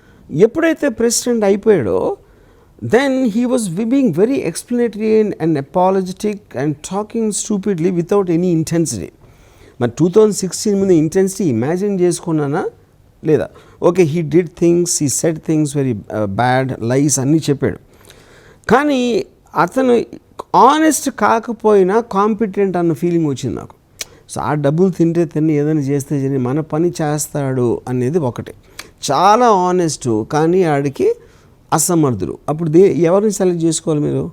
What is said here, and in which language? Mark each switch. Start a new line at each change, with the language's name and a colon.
Telugu: ఎప్పుడైతే president అయిపోయాడో
English: then he was being very explanatory and apologetic and talking stupidly without any intensity.
Telugu: మరి 2016 ముందు intensity imagine చేసుకున్నానా లేదా?
English: okay, he did things, he said things very bad, lies
Telugu: అన్నీ చెప్పాడు. కానీ అతను honest కాకపోయినా competent అన్న ఫీలింగ్ వచ్చింది నాకు. సో ఆ డబ్బులు తిని ఏదైనా చేస్తే మన పని చేస్తాడు అనేది ఒకటి. చాలా ఆనెస్ట్, కానీ ఆడికి అసమర్థుడు. అప్పుడు ఎవరిని సెలెక్ట్ చేసుకోవాలి మీరు?